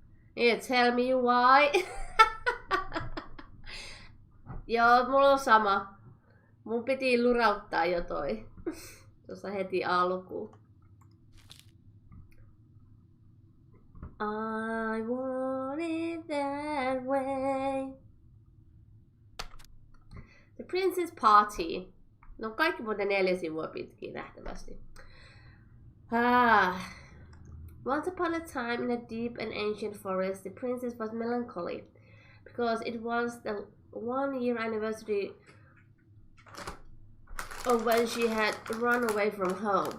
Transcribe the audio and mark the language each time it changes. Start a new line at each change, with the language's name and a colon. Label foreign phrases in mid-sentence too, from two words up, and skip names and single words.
English: Yeah, tell me why.
Finnish: Joo, mulla on sama. Mun piti lurauttaa jo toi. Tuossa heti alkuun.
English: I want it that way. The Princess Party.
Finnish: No kaikki muuten 4 sivua pitkiä nähtävästi.
English: Once upon a time in a deep and ancient forest, the princess was melancholy because it was the 1-year anniversary of when she had run away from home.